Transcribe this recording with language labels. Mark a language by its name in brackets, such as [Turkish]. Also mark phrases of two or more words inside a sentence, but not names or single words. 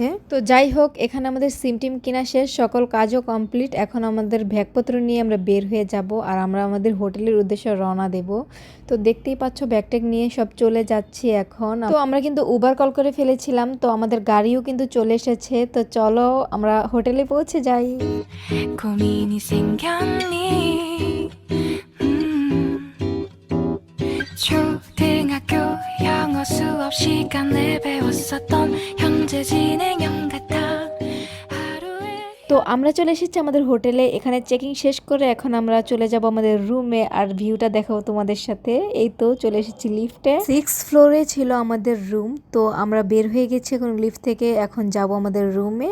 [Bangla] তো যাই হোক, এখানে আমাদের সিম টিম কিনা শেষ, সকল কাজও কমপ্লিট। এখন আমাদের ব্যাগপত্র নিয়ে আমরা বের হয়ে যাব আর আমরা আমাদের হোটেলের উদ্দেশ্যে রওনা দেব। তো দেখতেই পাচ্ছ ব্যাগট্যাগ নিয়ে সব চলে যাচ্ছি এখন। তো আমরা কিন্তু উবার কল করে ফেলেছিলাম, তো আমাদের গাড়িও কিন্তু চলে এসেছে। তো চলো আমরা হোটেলে পৌঁছে যাই। [Korean] 고민이 생겼니 초등학교 영어 수업 시간에 배웠었던 현재 진행형 같아 [Bangla] তো আমরা চলে এসেছি আমাদের হোটেলে। এখানে চেকিং শেষ করে এখন আমরা চলে যাব আমাদের রুমে আর ভিউটা দেখাবো তোমাদের সাথে। এই তো চলে এসেছি লিফটে, 6th ফ্লোরে ছিল আমাদের রুম। তো আমরা বের হয়ে গেছি এখন লিফট থেকে, এখন যাব আমাদের রুমে।